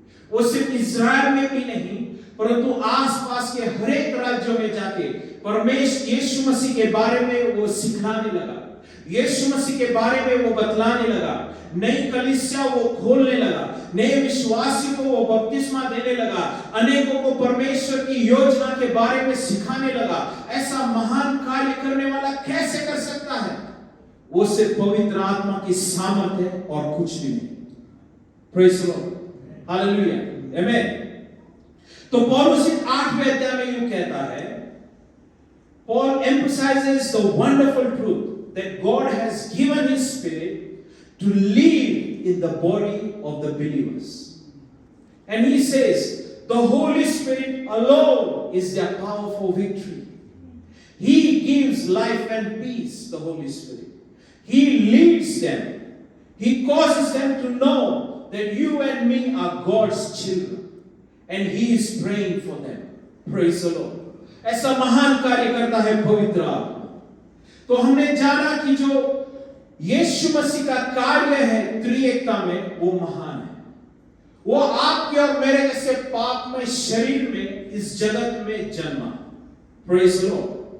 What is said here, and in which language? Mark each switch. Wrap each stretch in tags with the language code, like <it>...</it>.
<hi>वो सिर्फ इज़राइल में भी नहीं परंतु आसपास के हर एक राज्यों में जाके परमेश्वर यीशु मसीह के बारे में वो सिखाने लगा, यीशु मसीह के बारे में वो बतलाने लगा, नई कलीसिया वो खोलने लगा, नए विश्वासी को वो बपतिस्मा देने लगा, अनेकों को परमेश्वर की योजना के बारे में सिखाने लगा। ऐसा महान कार्य करने वाला कैसे कर सकता है? वो सिर्फ पवित्र आत्मा की सामर्थ है और कुछ भी नहीं।</hi> <en>Praise the lord, hallelujah, amen.</en> <hi>तो पौलुस 8वें अध्याय में यूं कहता है,</hi> <en>Paul emphasizes the wonderful truth that God has given His Spirit to live in the body of the believers. And he says, the Holy Spirit alone is their powerful victory. He gives life and peace, the Holy Spirit. He leads them. He causes them to know that you and me are God's children. And He is praying for them. Praise the Lord.</en> <hi>ऐसा महान कार्य करता है पवित्र आत्मा। तो हमने जाना कि जो यीशु मसीह का कार्य है त्रिएकता में वो महान है। वो आपके और मेरे जैसे पापमय शरीर में इस जगत में जन्मा।</hi> <en>Praise the lord.</en>